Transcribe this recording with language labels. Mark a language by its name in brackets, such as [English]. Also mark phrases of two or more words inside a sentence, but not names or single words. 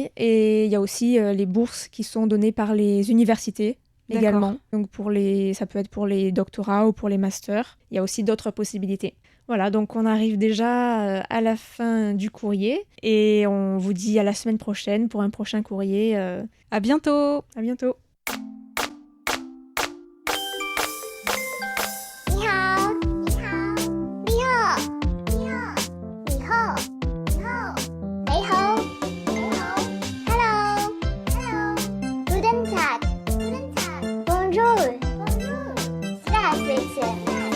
[French] Et il y a aussi les bourses qui sont données par les universités également. Donc ça peut être pour les doctorats ou pour les masters. Il y a aussi d'autres possibilités. Voilà, donc on arrive déjà à la fin du courrier et on vous dit à la semaine prochaine pour un prochain courrier. À bientôt. À bientôt. [Chinese] 你好，你好，你好，你好，你好，你好，你好，你好， [English] Hello, Hello, [German] Guten Tag, Guten Tag, [French] Bonjour, Bonjour, Здравствуйте.